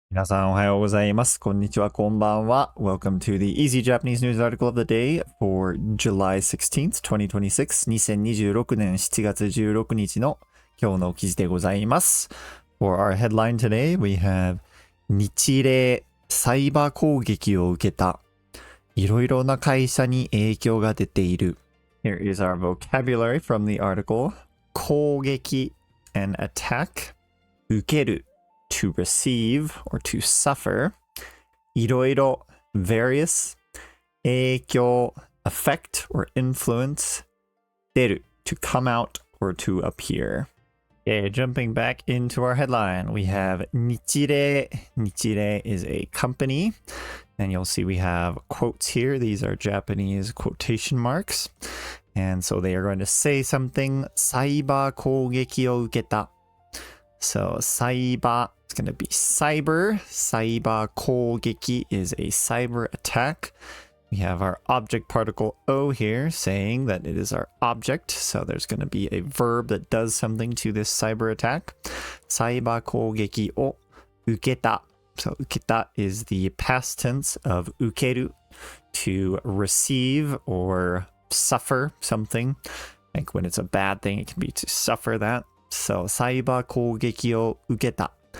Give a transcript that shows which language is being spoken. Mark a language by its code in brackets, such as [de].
[ja] 皆さんおはようございます。こんにちは、こんばんは。 [en] Welcome to the Easy Japanese News Article of the Day for July 16th, 2026. [ja] 2026年7月16日の今日の記事でございます。 [en] For our headline today, we have [ja] 日例サイバー攻撃を受けた。いろいろな会社に影響が出ている。 [en] Here is our vocabulary from the article. 攻撃 and attack. 受けるto receive or to suffer. いろいろ various. 影響 affect or influence. 出る to come out or to appear. Okay, jumping back into our headline, we have 日例. 日例 is a company. And you'll see we have quotes here. These are Japanese quotation marks. And so they are going to say something. [ja] サイバー攻撃を受けた. [en] So サイバー, it's going to be cyber. サイバー攻撃 is a cyber attack. We have our object particle O here saying that it is our object. So there's going to be a verb that does something to this cyber attack. [ja] サイバー攻撃を受けた. [en] So 受けた is the past tense of 受ける to receive or suffer something. Like when it's a bad thing, it can be to suffer that. So [ja] サイバー攻撃を受けた.